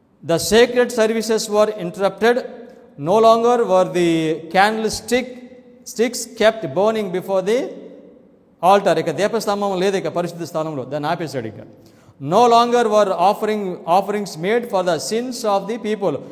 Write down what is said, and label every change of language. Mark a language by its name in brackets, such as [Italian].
[English] The sacred services were interrupted. No longer were the candlesticks kept burning before the altar. [Telugu] ఇక దీపస్తంభం లేదు ఇక పరిశుద్ధ స్థానంలో, దాన్ని ఆపేశాడు. ఇక [English] no longer were offerings made for the sins of the people.